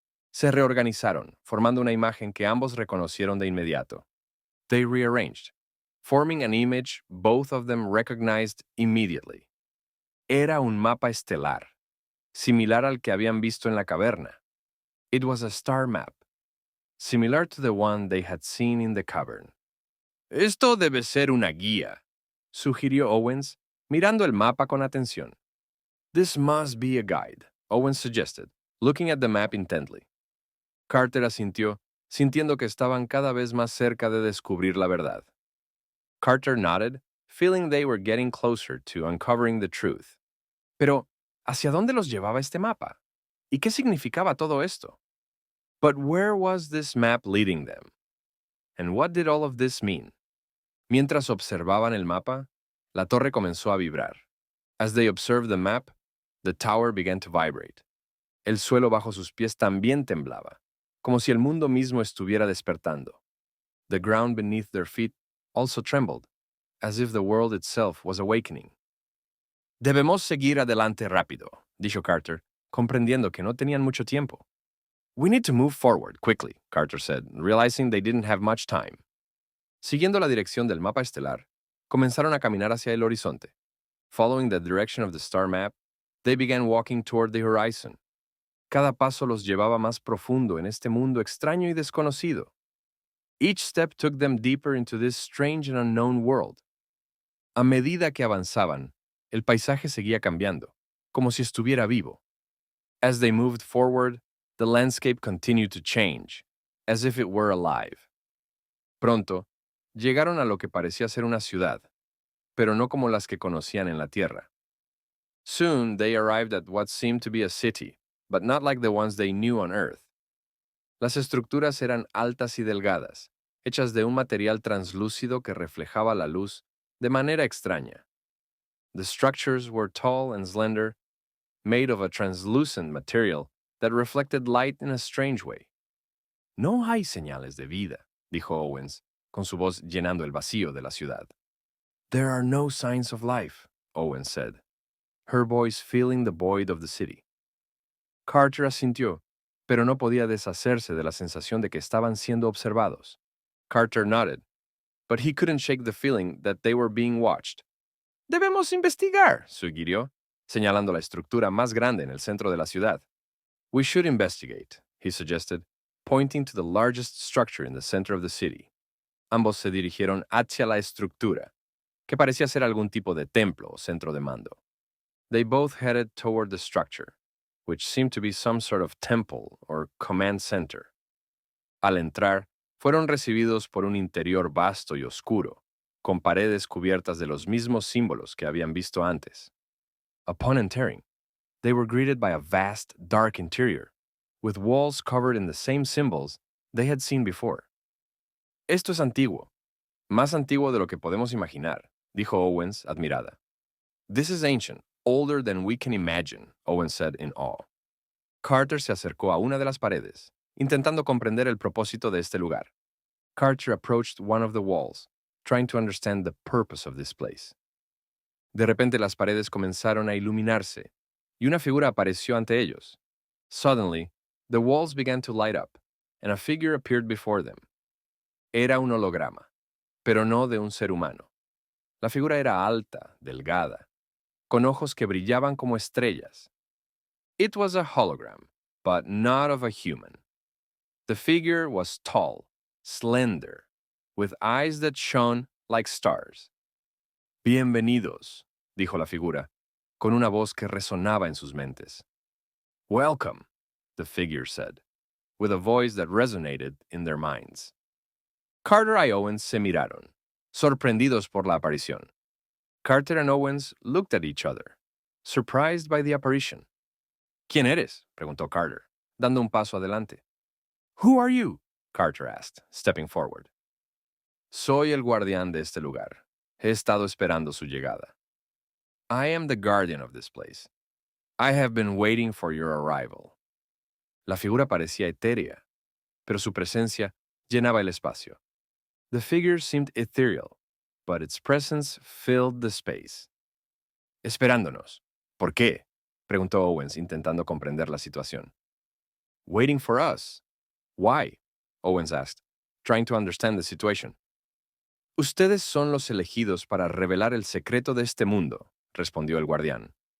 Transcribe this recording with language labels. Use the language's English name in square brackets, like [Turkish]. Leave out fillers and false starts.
[Spanish] Se reorganizaron, formando una imagen que ambos reconocieron de inmediato. [English] They rearranged, forming an image both of them recognized immediately. [Spanish] Era un mapa estelar, similar al que habían visto en la caverna. [English] It was a star map, similar to the one they had seen in the cavern. [Spanish] Esto debe ser una guía, sugirió Owens, mirando el mapa con atención. [English] This must be a guide, Owens suggested, looking at the map intently. [Spanish] Carter asintió, sintiendo que estaban cada vez más cerca de descubrir la verdad. [English] Carter nodded, feeling they were getting closer to uncovering the truth. [Spanish] Pero, ¿hacia dónde los llevaba este mapa? ¿Y qué significaba todo esto? [English] But where was this map leading them? And what did all of this mean? [Spanish] Mientras observaban el mapa, la torre comenzó a vibrar. [English] As they observed the map, the tower began to vibrate. [Spanish] El suelo bajo sus pies también temblaba, como si el mundo mismo estuviera despertando. [English] The ground beneath their feet also trembled, as if the world itself was awakening. [Spanish] Debemos seguir adelante rápido, dijo Carter, comprendiendo que no tenían mucho tiempo. [English] We need to move forward quickly, Carter said, realizing they didn't have much time. [Spanish] Siguiendo la dirección del mapa estelar, comenzaron a caminar hacia el horizonte. [English] Following the direction of the star map, they began walking toward the horizon. [Spanish] Cada paso los llevaba más profundo en este mundo extraño y desconocido. [English] Each step took them deeper into this strange and unknown world. [Spanish] A medida que avanzaban, el paisaje seguía cambiando, como si estuviera vivo. [English] As they moved forward, the landscape continued to change, as if it were alive. [Spanish] Pronto, llegaron a lo que parecía ser una ciudad, pero no como las que conocían en la Tierra. [English] Soon they arrived at what seemed to be a city, but not like the ones they knew on Earth. [Spanish] Las estructuras eran altas y delgadas, hechas de un material translúcido que reflejaba la luz de manera extraña. [English] The structures were tall and slender, made of a translucent material that reflected light in a strange way. [Spanish] No hay señales de vida, dijo Owens, con su voz llenando el vacío de la ciudad. [English] There are no signs of life, Owens said, her voice filling the void of the city. [Spanish] Carter asintió, pero no podía deshacerse de la sensación de que estaban siendo observados. [English] Carter nodded, but he couldn't shake the feeling that they were being watched. [Spanish] Debemos investigar, sugirió, señalando la estructura más grande en el centro de la ciudad. [English] We should investigate, he suggested, pointing to the largest structure in the center of the city. [Spanish] Ambos se dirigieron hacia la estructura, que parecía ser algún tipo de templo o centro de mando. [English] They both headed toward the structure, which seemed to be some sort of temple or command center. [Spanish] Al entrar, fueron recibidos por un interior vasto y oscuro, con paredes cubiertas de los mismos símbolos que habían visto antes. [English] Upon entering, they were greeted by a vast, dark interior, with walls covered in the same symbols they had seen before. [Spanish] Esto es antiguo, más antiguo de lo que podemos imaginar, dijo Owens, admirada. [English] This is ancient, older than we can imagine, Owens said in awe. [Spanish] Carter se acercó a una de las paredes, intentando comprender el propósito de este lugar. [English] Carter approached one of the walls, trying to understand the purpose of this place. [Spanish] De repente las paredes comenzaron a iluminarse, y una figura apareció ante ellos. [English] Suddenly, the walls began to light up, and a figure appeared before them. [Spanish] Era un holograma, pero no de un ser humano. La figura era alta, delgada, con ojos que brillaban como estrellas. [English] It was a hologram, but not of a human. The figure was tall, slender, with eyes that shone like stars. [Spanish] Bienvenidos, dijo la figura, con una voz que resonaba en sus mentes. [English] Welcome, the figure said, with a voice that resonated in their minds. [Spanish] Carter y Owens se miraron, sorprendidos por la aparición. [English] Carter and Owens looked at each other, surprised by the apparition. [Spanish] ¿Quién eres? Preguntó Carter, dando un paso adelante. [English] Who are you? Carter asked, stepping forward. [Spanish] Soy el guardián de este lugar. He estado esperando su llegada. [English] I am the guardian of this place. I have been waiting for your arrival. [Spanish] La figura parecía etérea, pero su presencia llenaba el espacio. [English] The figure seemed ethereal, but its presence filled the space. [Spanish] Esperándonos. ¿Por qué? Preguntó Owens, intentando comprender la situación. [English] Waiting for us. Why? Owens asked, trying to understand the situation. [Spanish] Ustedes son los elegidos para revelar el secreto de este mundo, respondió el guardián.